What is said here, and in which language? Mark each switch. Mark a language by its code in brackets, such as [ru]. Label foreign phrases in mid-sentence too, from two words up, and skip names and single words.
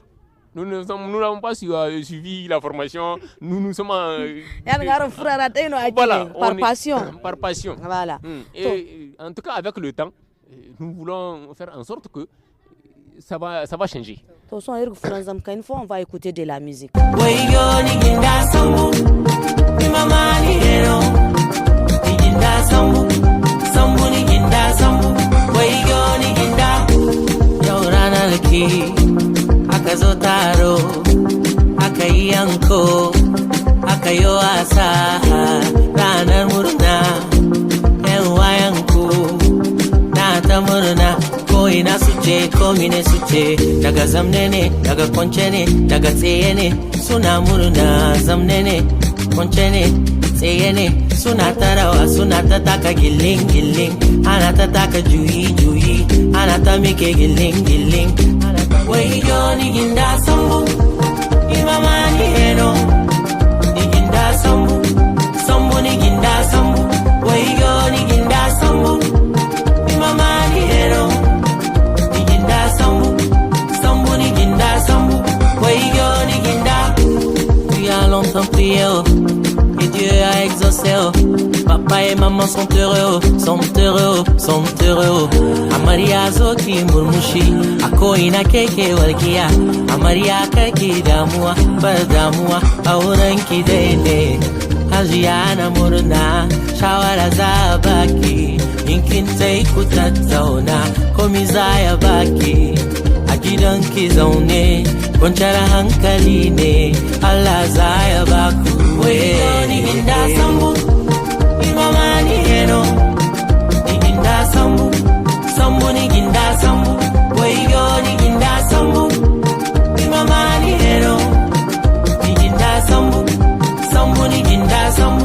[fr] Nous n'avons pas suivi la formation. Nous sommes voilà, par passion. Par passion. Voilà. Et en tout cas, avec le temps, nous voulons faire en sorte que ça va changer. Une fois, on va écouter de la musique. [ha] Aka zo taro, aka yi yanko, aka yi wasa, ranar murna, yan wayanku, na ta murna, ko ina su ce, ko mine su ce, daga zamne ne, daga kwance ne, daga tsaye ne, suna murna, zamne ne, kwance ne, tsaye ne, suna ta rawa, suna ta taka gilling gilling, ana ta taka juyi juyi, ana ta mike gilling gilling. Way Johnny Ginda Sambu, Imamani Heno, Niginda Sambu, Sambu Niginda Sambu, Way Johnny Ginda Sambu, Imamani Heno, Niginda Sambu, Sambu Niginda Sambu, Way Johnny Ginda. [fr] Tu as longtemps prié, et Dieu a exaucé, Papa papa et maman sont heureux, sont heureux, sont heureux. [ha] Amaria zoki murmushi, ako ina keke walkiya. Amaria kaki damuwa, bar damuwa, aurenki daidai. Hajiya na murna, shawara za baki. In kin sai ku tattauna, komi za ya baki. A gidanki zaune, kwanciyar hankali ne, Allah za ya baku. Wayo ni ginda sambu, imama ni heno. Ni ginda sambu, sambu ni ginda sambu. Wayo ni ginda sambu, imama ni heno. Ni ginda sambu, sambu ni ginda sambu.